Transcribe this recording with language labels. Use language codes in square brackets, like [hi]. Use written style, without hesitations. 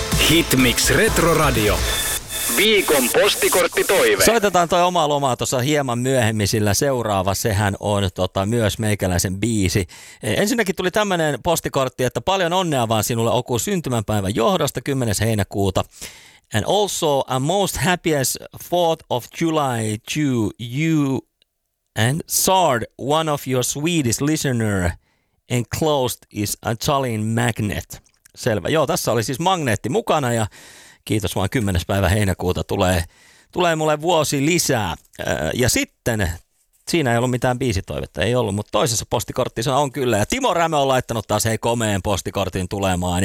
[fi] Hitmix Retroradio. Viikon postikorttitoive. Soitetaan toi oma lomaa tuossa hieman myöhemmin, sillä seuraava, sehän on myös meikäläisen biisi. Ensinnäkin tuli tämmöinen postikortti, että paljon onnea vaan sinulle Oku syntymänpäivän johdosta 10. heinäkuuta. [en] And also a most happiest 4th of July to you and Sard, one of your Swedish listener, enclosed is a Jolin magnet. [fi] Selvä, joo, tässä oli siis magneetti mukana ja kiitos vaan, 10. päivä heinäkuuta tulee mulle vuosi lisää. Ja sitten, siinä ei ollut mitään biisitoivetta, ei ollut, mutta toisessa postikortissa on kyllä. Ja Timo Rämö on laittanut taas hei komeen postikortin tulemaan.